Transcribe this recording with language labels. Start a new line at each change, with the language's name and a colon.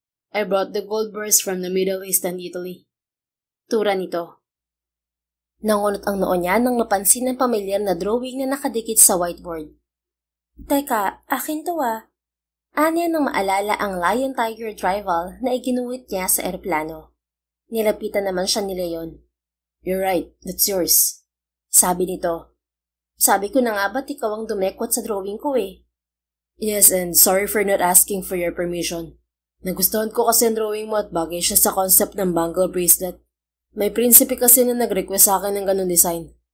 English: I brought the gold bars from the Middle East and Italy.
Filipino: Tura nito. Nangunot ang noo niya nang mapansin ng pamilyar na drawing na nakadikit sa whiteboard. Teka, akin to ah. Anya nang maalala ang Lion Tiger Tribal na iginuhit niya sa eroplano. Nilapitan naman siya ni Leon.
English: You're right, that's yours.
Filipino: Sabi nito. Sabi ko na nga ba't ikaw ang dumekwat sa drawing ko eh?
English: Yes, and sorry for not asking for your permission.
Filipino: Nagustuhan ko kasi ang drawing mo at bagay siya sa concept ng bangle bracelet. May prinsipe kasi na nag-request sa akin ng ganun design.